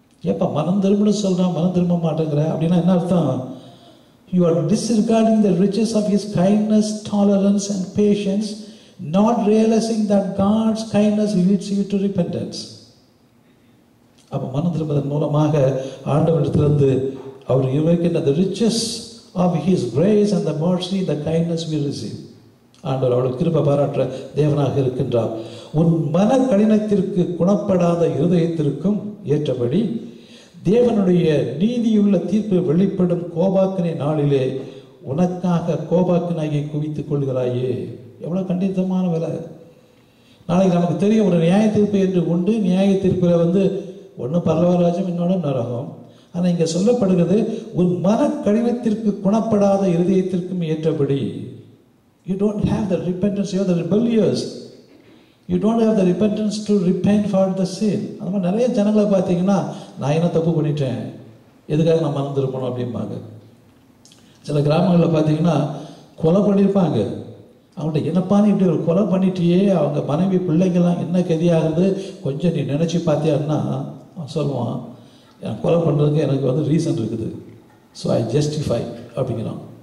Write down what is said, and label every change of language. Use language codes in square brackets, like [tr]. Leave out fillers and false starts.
[ta] ஏப்பா மனம் திரும்புன்னு சொல்கிறான், மனம் திரும்ப மாட்டேங்கிற அப்படின்னா என்ன அர்த்தம்? [en] You are disregarding the riches of his kindness, tolerance and patience, not realizing that God's kindness leads you to repentance. [ta] அப்போ மனம் திரும்புவதன் மூலமாக ஆண்டவரிடத்திலிருந்து அவர் இருக்கின்ற [en] the riches of his grace and the mercy, the kindness we receive. [ta] ஆண்டவர் அவளுக்கு கிருபை பாராட்டுற தேவனாக இருக்கின்றார். உன் மன கடினத்திற்கு, குணப்படாத இருதயத்திற்கும் ஏற்றபடி தேவனுடைய நீதியுள்ள தீர்ப்பு வெளிப்படும் கோபாக்கினை நாளிலே உனக்காக கோபாக்கினாயை குவித்துக் கொள்கிறாயே. எவ்வளோ கண்டித்தமான வேலை! நாளைக்கு நமக்கு தெரியும், ஒரு நியாய தீர்ப்பு என்று உண்டு. நியாய தீர்ப்பில் ஒன்று பரலோகராஜ்யம், இன்னொன்று நரகம். ஆனால் இங்கே சொல்லப்படுகிறது, உன் மன கடினத்திற்கு, குணப்படாத இருதயத்திற்கும் ஏற்றபடி. [en] You don't have the repentance, you are the rebellious. You don't have the repentance to repent for the sin. [ta] அந்த மாதிரி நிறைய ஜனங்களை பார்த்தீங்கன்னா, நான் என்ன தப்பு பண்ணிட்டேன், எதுக்காக நான் மனம் திரும்பணும் அப்படிம்பாங்க. சில கிராமங்களில் பார்த்தீங்கன்னா கொலை பண்ணியிருப்பாங்க. அவங்கள்ட்ட என்னப்பான்னு இப்படி ஒரு கொலை பண்ணிட்டியே, அவங்க மனைவி பிள்ளைங்கள்லாம் என்ன கதியாகிறது, கொஞ்சம் நீ நினச்சி பார்த்தியான்னா சொல்லுவான், கொலை பண்ணுறதுக்கு எனக்கு ரீசன் இருக்குது, [en] so I justify [ta] அப்படிங்கிறான்.